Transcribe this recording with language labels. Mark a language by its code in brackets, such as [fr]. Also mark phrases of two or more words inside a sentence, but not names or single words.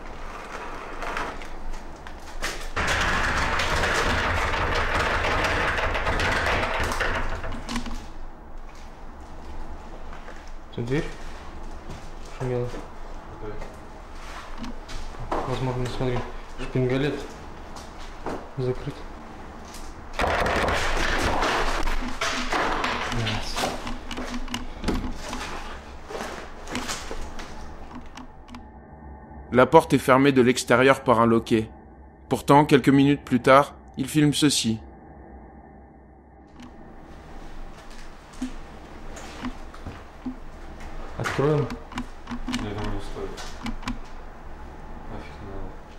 [ru] Это дверь? Шумела. Возможно, смотри, шпингалет закрыт. [fr] La porte est fermée de l'extérieur par un loquet. Pourtant, quelques minutes plus tard, il filme ceci. [ru] Откроем. Я думаю, не стоит. Нафиг не надо.